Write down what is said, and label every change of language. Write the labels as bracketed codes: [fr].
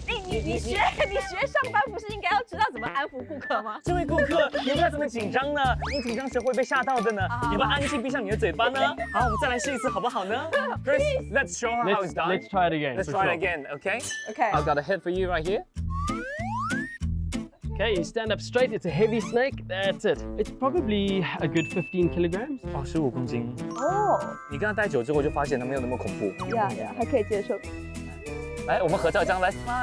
[zh] 你学上班不是应该要知道怎么安抚顾客吗？这位顾客，你不要这么紧张呢，你紧张时会被吓到的呢。你要安静闭上你的嘴巴呢。好，我们再来试一次好不好呢 ？ [en] First, let's show her how it's done. Let's try it again. Let's try it again, okay? Okay. I've got a head for you right here. Okay, you stand up straight. It's a heavy snake. That's it. It's probably a good 15 kilograms. [zh] 哦，15公斤。哦，你跟他待久之后就发现他没有那么恐怖。呀，还可以接受。来，我们合照一张，来 smile。